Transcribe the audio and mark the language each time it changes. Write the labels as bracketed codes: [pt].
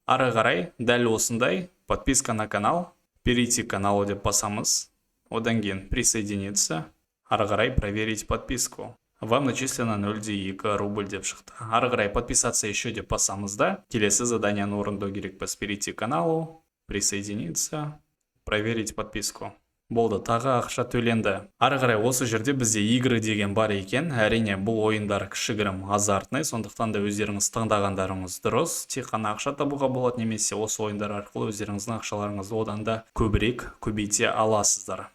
[kk] Ары қарай дәл осындай [ru] подписка на канал, перейти к каналу [kk] деп басамыз. Одан кейін присоединиться. Ары қарай [ru] проверить подписку. Вам начислено 0,2 рубль [kk] деп шықты. Ары қарай [ru] подписаться еще [kk] деп басамыз да. Келесі заданияны орындау керекпіз. [ru] Перейти к каналу, присоединиться, проверить подписку. [kk] Болды, тағы ақша төленді. Ары қарай осы жерде бізде игры деген бар екен. Әрине бұл ойындар кішігірім азартный, сондықтан да өздеріңіз таңдағандарыңыз дұрыс. Тек қана ақша табуға болады, немесе осы ойындар арқылы өздеріңіздің ақшаларыңызды одан да көбейте аласыздар.